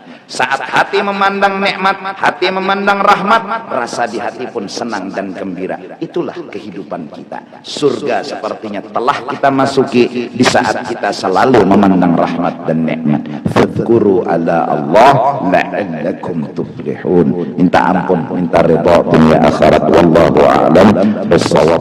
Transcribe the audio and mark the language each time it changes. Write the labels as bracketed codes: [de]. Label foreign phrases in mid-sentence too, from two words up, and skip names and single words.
[id] Saat hati memandang nikmat, hati memandang rahmat, rasa di hati pun senang dan gembira. Itulah kehidupan kita. Surga sepertinya telah kita masuki di saat kita selalu memandang rahmat dan nikmat. [ar] Fadhkuru ala Allah la'allakum tuflihun. [id] Minta ampun, minta ridha dunia akhirat. [ar] Wallahu a'lam bissawab.